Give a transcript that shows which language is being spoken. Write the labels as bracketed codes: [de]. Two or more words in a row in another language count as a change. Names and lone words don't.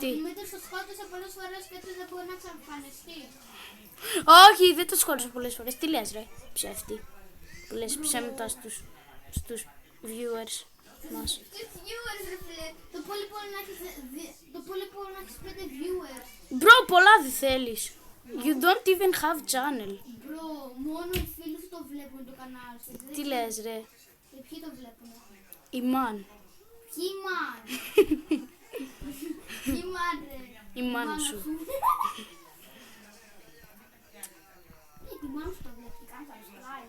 [el] Ο Δημήτρης το σκότωσε πολλές φορές και έτσι δεν μπορεί να εξαφανιστεί. Όχι, δεν το σκότωσα πολλές φορές. Τι λες ρε, ψεύτη. Που λες ψέματα στους viewers μας. Τι viewers ρε φίλε. Το πολύ πολύ να έχεις 5 viewers. Bro, πολλά δεν θέλεις. [en] You don't even have channel. [el] Bro, μόνο οι φίλοι σου το βλέπουν το κανάλι σου. Τι λες ρε. Και ποιοι το βλέπουν. Η man. Ποιοι man. Ποιοι man ρε. Η μάνα σου. Τη μάνα σου το βλέπει. Κάνει subscribe.